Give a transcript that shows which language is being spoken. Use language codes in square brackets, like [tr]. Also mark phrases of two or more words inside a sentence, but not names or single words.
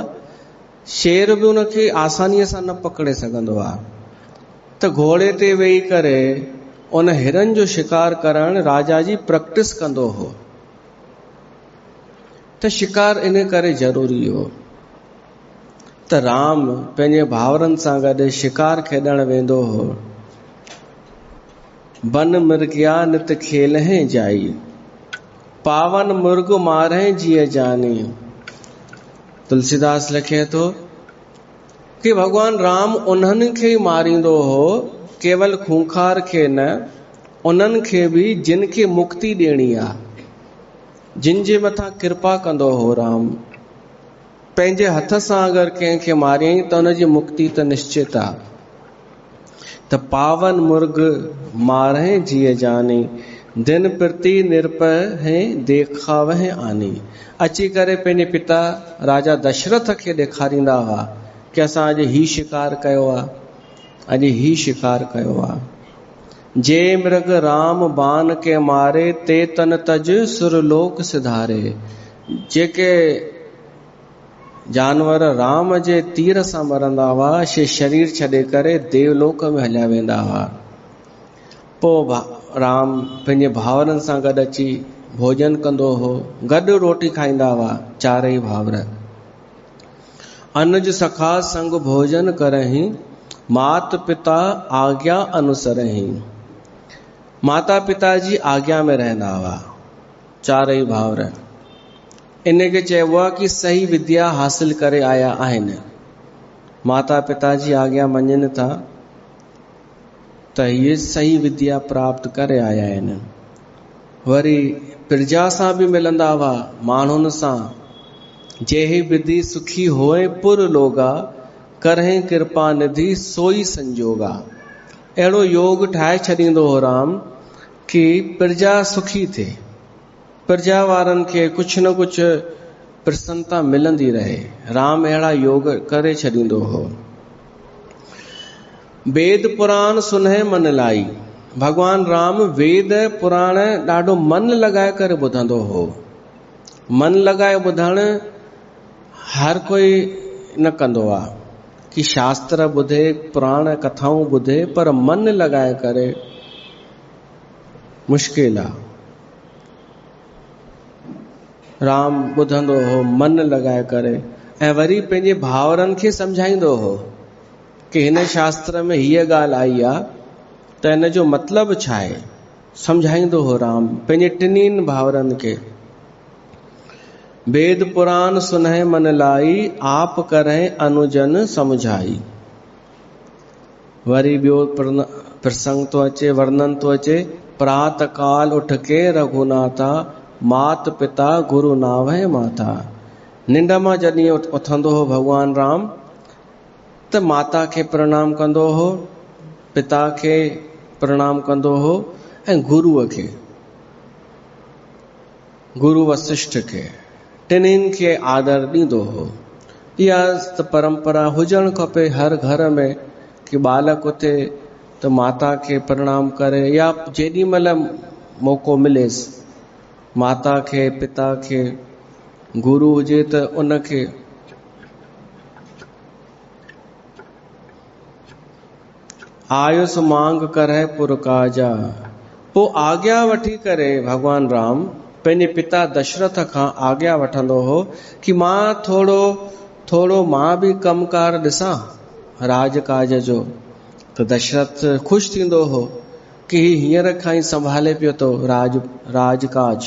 [sd] शेर बि उनखे आसानीअ सां न पकड़े सघंदो आहे। त घोड़े ते वेही करे उन हिरन जो शिकार करण राजा जी प्रैक्टिस कंदो हो। त शिकार इन करे ज़रूरी हो त राम पंहिंजे भाउरनि सां गॾु शिकार खेॾण वेंदो हो। [awa] बन मृगया नित खेलहि जाई, पावन मुर्ग मारहि जिय जानी। [sd] तुलसीदास लिखे थो कि भगवान राम उन्हनि खे ई मारींदो हो, केवल खूंखार खे न, उन्हनि खे बि जिन खे मुक्ति ॾियणी आहे, जिन जे मथां कृपा कंदो हो राम। पंहिंजे हथ सां अगरि कंहिंखे मारियईं त उनजी मुक्ति त निश्चित आहे। [awa] त पावन मुर्ग मारहि जिय जानी, दिन प्रति निरपह देखावहि आनी। [sd] अची करे पंहिंजे पिता राजा दशरथ खे ॾेखारींदा हुआ कि असां अॼु ही शिकार कयो आहे, अॼु ही शिकार कयो आहे। [awa] जे मृग राम बान के मारे, ते तन तज सुरलोक सिधारे। [sd] जेके जानवर राम जे तीर सां मरंदा हुआ, से शरीर छॾे करे देवलोक में हलिया वेंदा हुआ। पोइ राम पंहिंजे भाउरनि सां गॾु अची भोजन कंदो हो, गॾु रोटी खाईंदा हुआ चारई भाउर। [awa] अनुज सखा संग भोजन करहि, मात पिता आज्ञा अनुसरहि। [sd] माता पिता जी आज्ञा में रहंदा हुआ चारई भाउर। इन खे चइबो आहे कि सही विद्या हासिल करे आया आहिनि। माता पिता जी आज्ञा मञनि था त इहे सही विद्या प्राप्त करे आया आहिनि। वरी प्रजा सां बि मिलंदा हुआ, माण्हुनि सां। [awa] जेहि विधि सुखी होए पुर लोगा, करहि कृपा निधि सोई संजोगा। [sd] अहिड़ो योग ठाहे छॾींदो हो राम कि प्रजा सुखी थिए, प्रजा वारनि खे कुझु न कुझु प्रसन्नता मिलंदी रहे। राम अहिड़ा योग करे छॾींदो हो। [awa] वेद पुराण सुनहि मन लाई, [sd] भगवान राम वेद पुराण ॾाढो मन लॻाए करे ॿुधंदो हो। मन लॻाए ॿुधण हर कोई न कंदो आहे कि शास्त्र ॿुधे, पुराण कथाऊं ॿुधे, पर मन लॻाए करे मुश्किल आहे। राम ॿुधंदो हो मन लॻाए करे, ऐं वरी पंहिंजे भाउरनि खे सम्झाईंदो हो कि हिन शास्त्र में हीअ ॻाल्हि आई आहे त हिन जो मतिलबु छा आहे। सम्झाईंदो हो राम पंहिंजे टिनिनि भाउरनि खे। [awa] वेद पुराण सुनहि मन लाई, आप करहि अनुजन समुझाई। [sd] वरी ॿियो प्रसंग थो अचे, वर्णन थो अचे। [awa] प्रात काल उठ के रघुनाथा, मात पिता गुरु नावहि माता। [sd] निंड मां जॾहिं उथंदो हो भगवान राम त माता खे प्रणाम कंदो हो, पिता खे प्रणाम कंदो हो, ऐं गुरुअ खे, गुरु वशिष्ठ खे, टिनिनि खे आदर ॾींदो हो। इहा त परंपरा हुजणु खपे हर घर में कि बालक उथे त माता खे प्रणाम करे, या जेॾी महिल मौक़ो मिलेसि माता खे, पिता खे, गुरु हुजे त उनखे। [awa] आयुस मांग करहि पुर काजा। [sd] पोइ आज्ञा वठी करे भगवान राम पंहिंजे पिता दशरथ खां आज्ञा वठंदो हो कि मां थोरो मां बि कमकार ॾिसां राजकाज जो। त दशरथ ख़ुशि थींदो हो कि हींअर खां ई संभाले पियो थो राजकाज।